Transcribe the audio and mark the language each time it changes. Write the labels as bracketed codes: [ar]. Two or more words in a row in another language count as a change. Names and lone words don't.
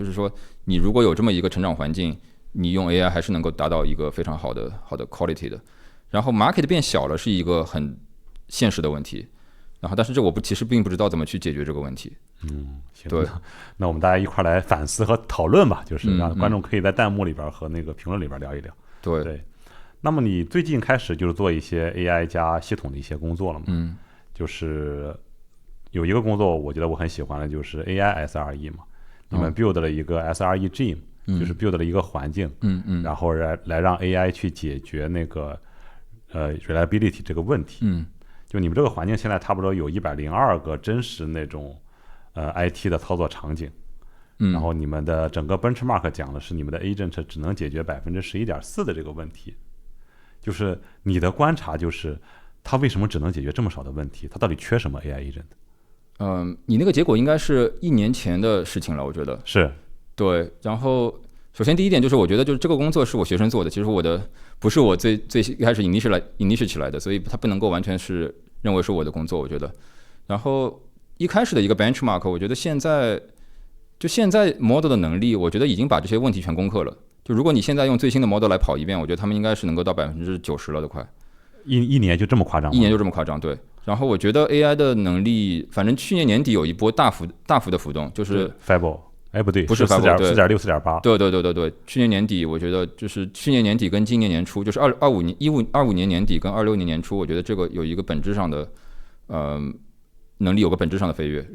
[zh] 就是說，你如果有這麼一個成長環境，你用 AI 還是能夠達到一個非常好的 quality 的。然後 market 變小了是一個很現實的問題。然後，但是其實並不知道怎麼去解決這個問題。行，對，那我們大家一塊來反思和討論吧，就是讓觀眾可以在彈幕裡邊和那個評論裡邊聊一聊。對。那麼你最近開始就是做一些 AI 加系統的一些工作了嗎？就是有一個工作，我覺得我很喜歡的，就是 [en] AI SRE [zh] 嘛。你們 build 了一個 [en] SRE gym， [zh] 就是 build 了一個環境，然後來讓 AI 去解決那個reliability 這個問題。就你們這個環境現在差不多有102個真實那種 IT 的操作场景，然後你們的整個 benchmark 講的是你們的 agent 只能解決 11.4% 的這個問題。就是你的觀察就是它為什麼只能解決這麼少的問題，它到底缺什麼 [en] AI agent？ [zh] 你那個結果應該是1年前的事情了，我覺得是。對，然後首先第一點就是我覺得就是這個工作是我學生做的，其實不是我最一開始 initiate 起來的，所以它不能夠完全是認為是我的工作，我覺得。然後一開始的一個 benchmark， 我覺得现在 model 的能力，我覺得已經把這些問題全攻克了。就如果你現在用最新的 model 來跑一遍，我覺得他們應該是能夠到90%了都快。一年就這麼誇張嗎？一年就這麼誇張，對。然後我覺得 AI 的能力，反正去年年底有一波大幅的浮動，就是 Fable， 不对，不是 4.6 4.8。对，去年年底我觉得就是去年年底跟今年年初，就是25年年底跟26年年初，我觉得这个有一个本質上的能力有個本質上的飛躍。